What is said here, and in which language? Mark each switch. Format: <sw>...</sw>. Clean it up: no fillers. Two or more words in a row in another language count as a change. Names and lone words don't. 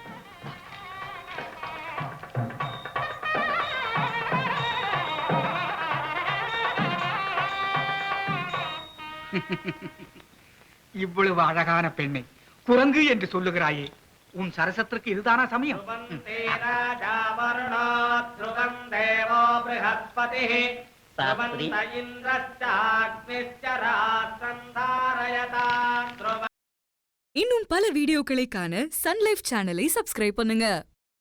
<ta>இவ்வளவு அழகான பெண்ணை குரங்கு என்று சொல்லுகிறாயே, உன் சரசத்திற்கு இதுதானா சமயம்? சாஸ்திரி</ta> <sa>ध्रुवन्त इन्द्रश्चाग्निश्च रात्रं धारयतां ध्रुवम्</sa> <ta>இன்னும் பல வீடியோக்களை காண சன் லைஃப்</ta> <en>channel subscribe</en> <ta>பண்ணுங்க.</ta>